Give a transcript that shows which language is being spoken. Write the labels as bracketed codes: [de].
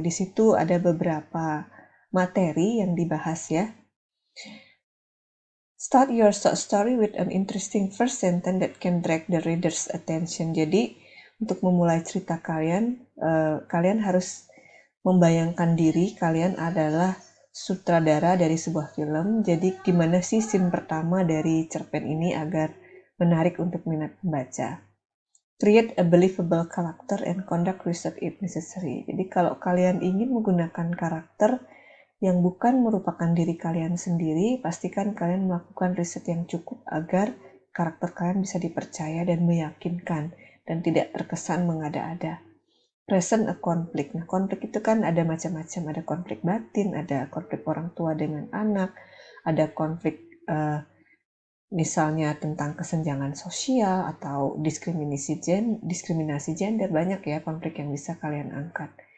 [id] Di situ ada beberapa materi yang dibahas ya. [en] Start your short story with an interesting first sentence that can drag the reader's attention. [id] Jadi untuk memulai cerita kalian, kalian harus membayangkan diri kalian adalah sutradara dari sebuah film. Jadi gimana sih scene pertama dari cerpen ini agar menarik untuk minat pembaca. [en] Create a believable character and conduct research if necessary. [id] Jadi kalau kalian ingin menggunakan karakter yang bukan merupakan diri kalian sendiri, pastikan kalian melakukan riset yang cukup agar karakter kalian bisa dipercaya dan meyakinkan dan tidak terkesan mengada-ada. [en] Present a conflict. [id] Nah, konflik itu kan ada macam-macam. Ada konflik batin, ada konflik orang tua dengan anak, ada konflik misalnya tentang kesenjangan sosial atau diskriminasi gender, banyak ya konflik yang bisa kalian angkat.